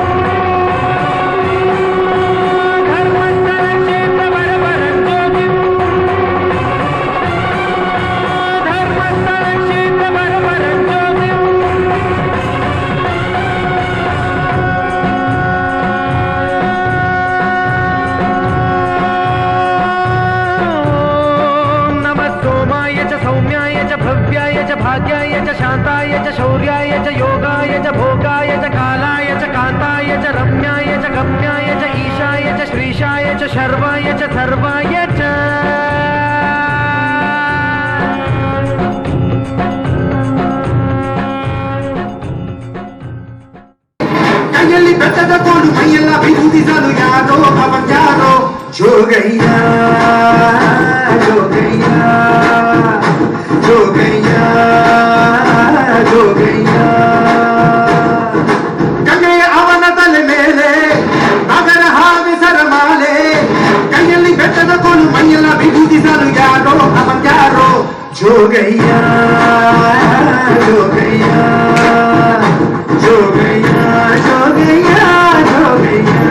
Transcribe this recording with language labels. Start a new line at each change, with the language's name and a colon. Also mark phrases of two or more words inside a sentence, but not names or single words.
Sanskrit: ధర్మస్థల క్షేత్ర వరపరం జ్యోతిం ధర్మస్థల క్షేత్ర వరపరం జ్యోతిం నమస్తోమాయ చ సౌమ్యాయ చ భవ్యాయ చ భాగ్యాయ చ శాంతాయ చ శౌర్యాయ చ యోగాయ చ భోగాయ చ కాలాయ చ కాంతాయ చ రమ్యాయ చ గమ్యాయ చ ఈశాయ చ శ్రీశాయ చ శర్వాయ చ సర్వాయ చ
Kannada: ಕೈಯಲ್ಲಿ ಬೆಟ್ಟದ ಕೋಲು ಮೈಯೆಲ್ಲ ಬಿಗುದಿಸಲು ಯಾರೋ ಅವನ್ಯಾರೋ ಜೋಗಯ್ಯ ಜೋಗಯ್ಯ ಜೋಗಯ್ಯ ಜೋಗಯ್ಯ ಗಂಗೆಯ ಅವನ ತಲೆ ಮೇಲೆ ನಗರ ಹಾಗೆ ಸರಮಾಲೆ ಕೈಯಲ್ಲಿ ಬೆಟ್ಟದ ಕೋಲು ಮೈಯೆಲ್ಲ ಬಿಗುದಿಸಲು ಯಾರೋ ಅವನ್ಯಾರೋ ಜೋಗಯ್ಯ ಜೋಗಯ್ಯ ಜೋಗಯ್ಯ ಜೋಗಯ್ಯ ಜೋಗಯ್ಯ